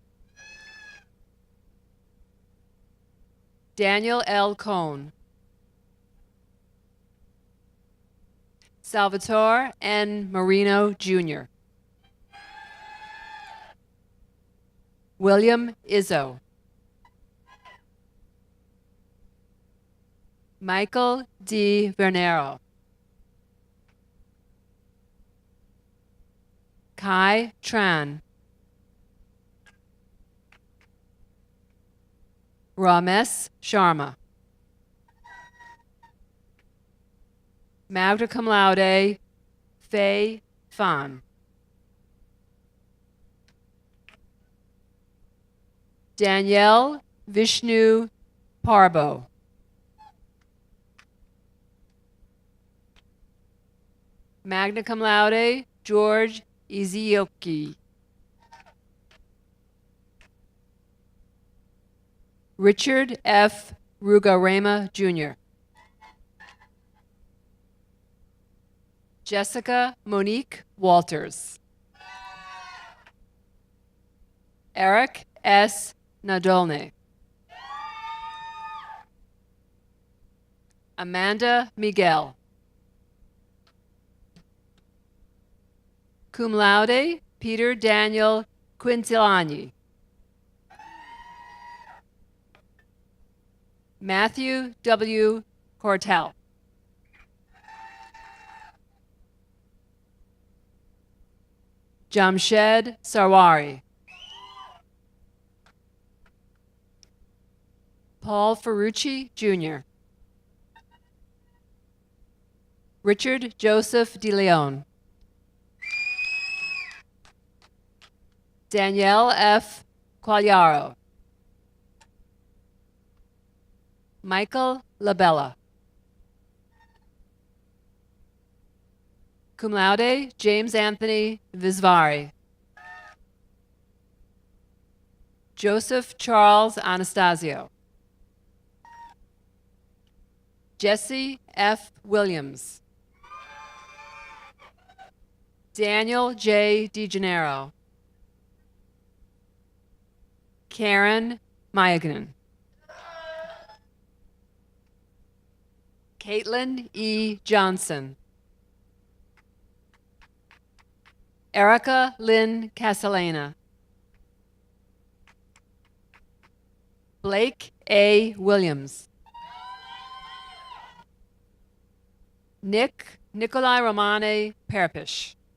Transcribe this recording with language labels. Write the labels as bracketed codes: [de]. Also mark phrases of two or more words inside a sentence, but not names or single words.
[en] Daniel L. Cohn. Salvatore N. Marino, Jr. William Izzo. Michael D. Vernero. Kai Tran. Ramesh Sharma. [la] Magna cum laude, [en] Faye Fan. Danielle Vishnu Parbo. [la] Magna cum laude, [en] George Izioki. Richard F. Rugarema, Jr. Jessica Monique Walters. Eric S. Nadolny. Amanda Miguel. [la] Cum laude, [en] Peter Daniel Quintilani. Matthew W. Cortell. Jamshed Sarwari. Paul Ferrucci, Jr. Richard Joseph DeLeon. Danielle F. Quagliaro. Michael Labella. [la] Cum laude, [en] James Anthony Visvari. Joseph Charles Anastasio. Jesse F. Williams. Daniel J. DeGennaro. Karen Mayagan. Caitlin E. Johnson. Erica Lynn Castellana. Blake A. Williams. Nikolai Romane Perpish.